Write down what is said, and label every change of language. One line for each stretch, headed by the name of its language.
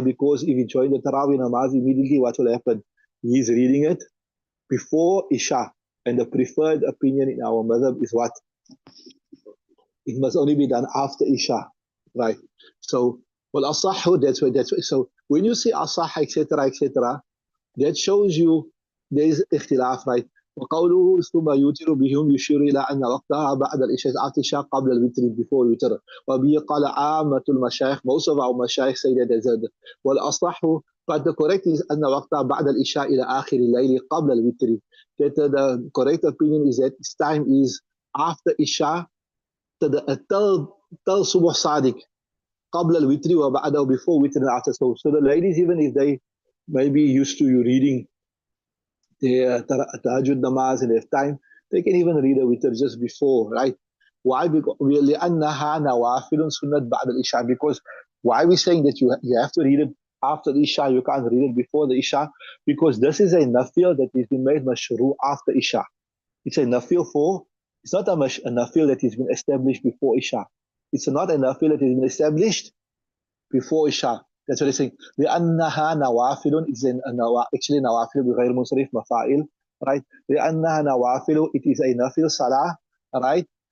English: Because if he joined the Tarawih namaz immediately, what will happen? He's reading it before Isha. And the preferred opinion in our madhab is what? It must only be done after Isha, right? So, well, asahu, that's why. So when you say asah, etc., that shows you there is ikhtilaf, right?
Arabic: وقوله ثم يوتر بهم يشير إلى أن وقتها بعد العشاء
English: after Isha
Arabic: قبل الوتر
English: before witr.
Arabic: وبه قال عامة المشايخ,
English: most of our mashayikh say that there's a
Arabic: والأصح,
English: but the correct is
Arabic: أن وقتها بعد العشاء إلى آخر الليل قبل الوتر.
English: That the correct opinion is that its time is after Isha till Subuh Sadiq,
Arabic: قبل الوتر وبعده,
English: before witr and after. So the ladies, even if they may be used to you reading their tahajjud namaz in their time, they can even read a witr just before, right? Why? Because
Arabic: لأنها نوافل سنة بعد الإشاء.
English: Because why are we saying that you have to read it after the Isha, you can't read it before the Isha? Because this is a nafil that has been made mashru after Isha. It's a nafil for, it's not a nafil that has been established before Isha. It's not a nafil that has been established before Isha. That's what it's saying.
Arabic: لأنها نوافل,
English: it's actually
Arabic: نوافل بغير منصرف مفاعل,
English: right?
Arabic: لأنها نوافل,
English: it is a nafil salah, right?